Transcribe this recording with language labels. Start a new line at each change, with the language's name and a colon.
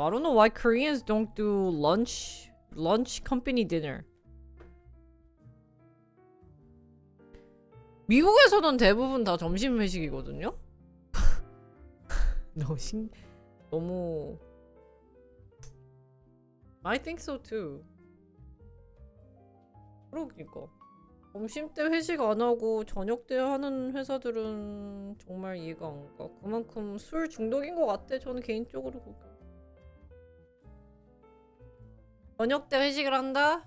English: I don't know why Koreans don't do lunch company dinner.
Korean: 미국에서는 대부분 다 점심 회식이거든요.
English: 너무 I think so too.
Korean: 그러니까 점심 때 회식 안 하고 저녁 때 하는 회사들은 정말 이해가 안 가. 그만큼 술 중독인 것 같아. 저는 개인적으로 저녁 때 회식을 한다?